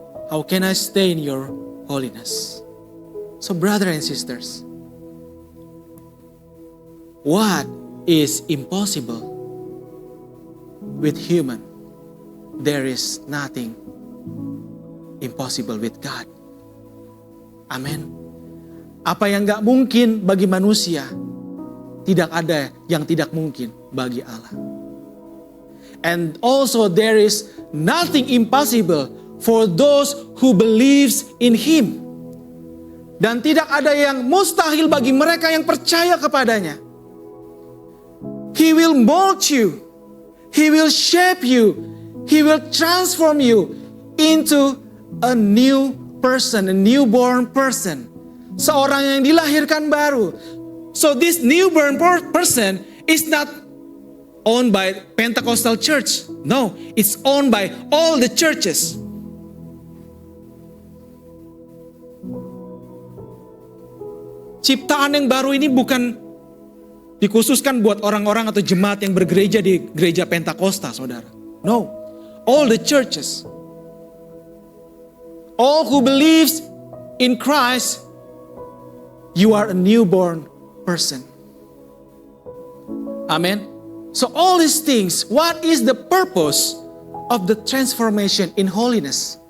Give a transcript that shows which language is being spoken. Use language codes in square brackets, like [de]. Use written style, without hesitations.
[en] How can I stay in your holiness? So, brothers and sisters, what is impossible with human? There is nothing impossible with God. Amen. [id] Apa yang gak mungkin bagi manusia, tidak ada yang tidak mungkin bagi Allah. [en] And also there is nothing impossible for those who believes in Him. [id] Dan tidak ada yang mustahil bagi mereka yang percaya kepadanya. [en] He will mold you. He will shape you. He will transform you into a new person, a newborn person. [id] Seorang yang dilahirkan baru. [en] So this newborn person is not owned by Pentecostal church. No, it's owned by all the churches. [id] Ciptaan yang baru ini bukan dikhususkan buat orang-orang atau jemaat yang bergereja di gereja Pentakosta, saudara. [en] No, all the churches. All who believes in Christ, you are a newborn person. Amen. So all these things, what is the purpose of the transformation in holiness?